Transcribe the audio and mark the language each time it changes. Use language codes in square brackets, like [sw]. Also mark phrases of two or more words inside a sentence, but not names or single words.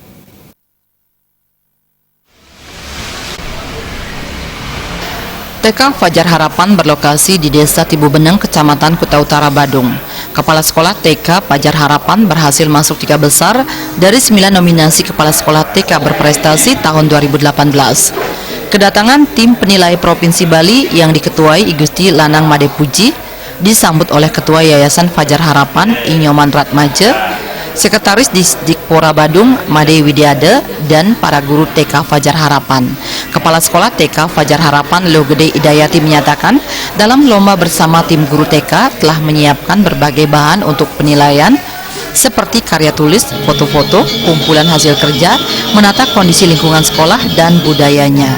[id] TK Fajar Harapan berlokasi di Desa Tibu Beneng, Kecamatan Kuta Utara, Badung. Kepala Sekolah TK Fajar Harapan berhasil masuk 3 besar dari 9 nominasi Kepala Sekolah TK berprestasi tahun 2018. Kedatangan tim penilai Provinsi Bali yang diketuai I Gusti Lanang Made Puji disambut oleh Ketua Yayasan Fajar Harapan I Nyoman Ratmaja, Sekretaris Disdikpora Badung Made Widiade, dan para guru TK Fajar Harapan. Kepala Sekolah TK Fajar Harapan Logede Idayati menyatakan dalam lomba bersama tim guru TK telah menyiapkan berbagai bahan untuk penilaian seperti karya tulis, foto-foto, kumpulan hasil kerja, menata kondisi lingkungan sekolah dan budayanya.